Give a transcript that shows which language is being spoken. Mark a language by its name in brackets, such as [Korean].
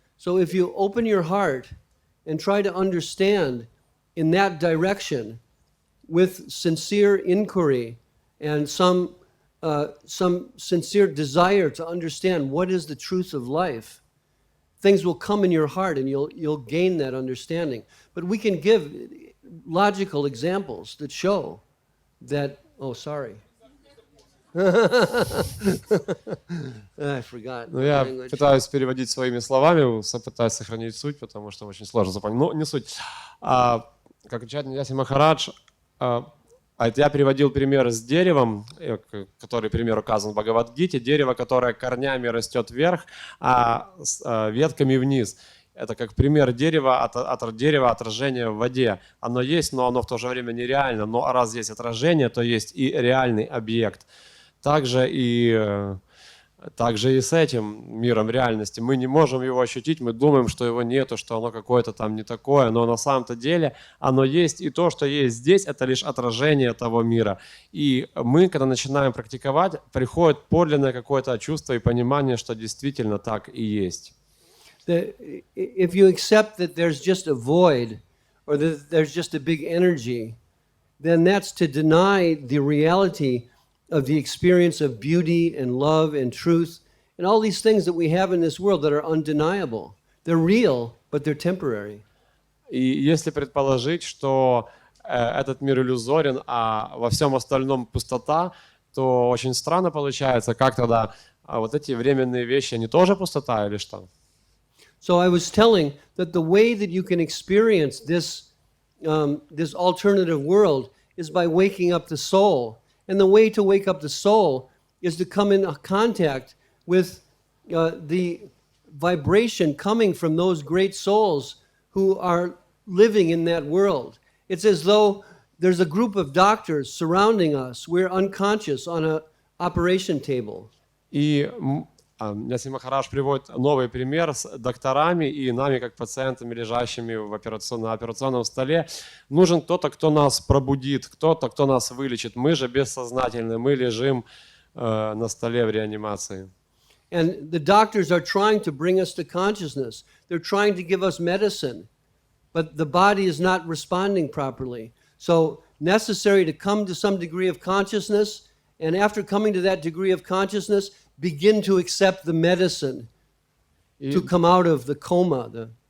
[English] So if you open your heart and try to understand in that direction with sincere inquiry and some sincere desire to understand what is the truth of life, things will come in your heart and you'll gain that understanding. But we can give logical examples that show that, oh, sorry. I forgot. [Russian] Ну, я [English] language. [Russian] пытаюсь переводить своими словами, пытаюсь сохранить суть, потому что очень сложно запомнить. Но не суть. Как отвечает Ньяси Махарадж, я переводил пример с деревом, который пример указан в Бхагавад-гите, дерево, которое корнями растет вверх, а с ветками вниз. Это как пример дерева, от дерева отражение в воде. Оно есть, но оно в то же время нереально. Но раз есть отражение, то есть и реальный объект. Также и с этим миром реальности. Мы не можем его ощутить, мы думаем, что его нету, что оно какое-то там не такое, но на самом-то деле оно есть, и то, что есть здесь, это лишь отражение того мира. И мы, когда начинаем практиковать, приходит подлинное какое-то чувство и понимание, что действительно так и есть. [English] If you accept that there's just a void or that there's just a big energy, then that's to deny the reality of the experience of beauty and love and truth and all these things that we have in this world that are undeniable. They're real, but they're temporary. [Russian] И если предположить, что этот мир иллюзорен, а во всем остальном пустота, то очень странно получается, как тогда вот эти временные вещи, они тоже пустота или что? [English] So I was telling that the way that you can experience this alternative world is by waking up the soul. And the way to wake up the soul is to come in contact with the vibration coming from those great souls who are living in that world. It's as though there's a group of doctors surrounding us. We're unconscious on an operation table. [Russian] И Ньяси Махарадж приводит новый пример с докторами и нами, как пациентами, лежащими на операционном столе. Нужен кто-то, кто нас пробудит, кто-то, кто нас вылечит. Мы же бессознательны, мы лежим на столе в реанимации. [English] And the doctors are trying to bring us to consciousness. They're trying to give us medicine, but the body is not responding properly. So necessary to come to some degree of consciousness, and after coming to that degree of consciousness, begin to accept the medicine to come out of the coma.